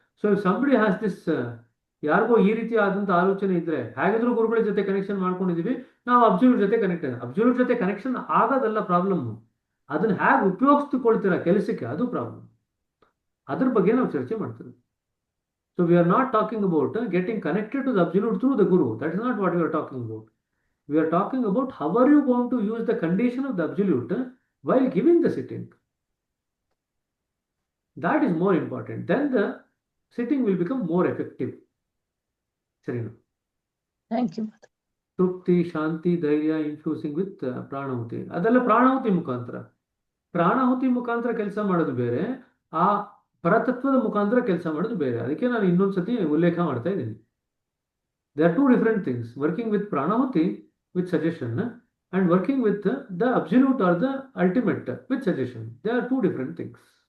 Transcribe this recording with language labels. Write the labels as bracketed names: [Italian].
[English] so somebody has this, [Kannada] ಯಾರಿಗೋ ಈ ರೀತಿ ಆದಂಥ ಆಲೋಚನೆ ಇದ್ರೆ, ಹೇಗಿದ್ರು ಗುರುಗಳ ಜೊತೆ ಕನೆಕ್ಷನ್ ಮಾಡ್ಕೊಂಡಿದೀವಿ, ನಾವು ಅಬ್ಸಲ್ಯೂಟ್ ಜೊತೆ ಕನೆಕ್ಟ್ ಆಗಿದೆ. ಅಬ್ಸಲ್ಯೂಟ್ ಜೊತೆ ಕನೆಕ್ಷನ್ ಆಗೋದಲ್ಲ ಪ್ರಾಬ್ಲಮ್, ಅದನ್ನ ಹೇಗೆ ಉಪಯೋಗಿಸ್ಕೊಳ್ಳುತ್ತೀರಾ ಕೆಲಸಕ್ಕೆ, ಅದು ಪ್ರಾಬ್ಲಮ್. ಅದ್ರ ಬಗ್ಗೆ ನಾವು ಚರ್ಚೆ ಮಾಡ್ತೀವಿ. [English] So we are not talking about getting connected to the absolute through the guru. That is not what we are talking about. We are talking about how are you going to use the condition of the absolute while giving the sitting. That is more important. Then the sitting will become more effective. Sarina. Thank you. Trupti, Shanti, Dhairya infusing with Pranahuti. [Kannada] ಅದೆಲ್ಲ ಪ್ರಾಣಾಹುತಿ ಮುಖಾಂತರ. ಪ್ರಾಣಾಹುತಿ ಮುಖಾಂತರ ಕೆಲಸ ಮಾಡೋದು ಬೇರೆ, ಆ ಪರತತ್ವದ ಮುಖಾಂತರ ಕೆಲಸ ಮಾಡೋದು ಬೇರೆ. ಅದಕ್ಕೆ ನಾನು ಇನ್ನೊಂದ್ಸತಿ ಉಲ್ಲೇಖ ಮಾಡ್ತಾ ಇದ್ದೀನಿ. [English] There are two different things. Working with Pranahuti with suggestion and working with the absolute or the ultimate with suggestion. They are two different things.